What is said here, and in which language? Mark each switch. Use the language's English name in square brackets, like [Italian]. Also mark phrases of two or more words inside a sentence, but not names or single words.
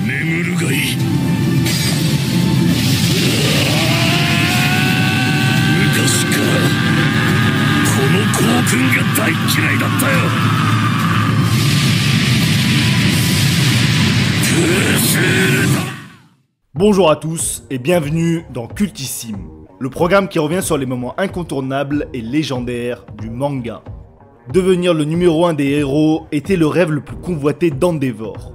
[Japanese] るがいい。昔からこの校訓が大嫌いだったよ。 [French] Bonjour à tous et bienvenue dans Cultissime, le programme qui revient sur les moments incontournables et légendaires du manga. Devenir le numéro 1 des héros était le rêve le plus convoité d'Endeavor.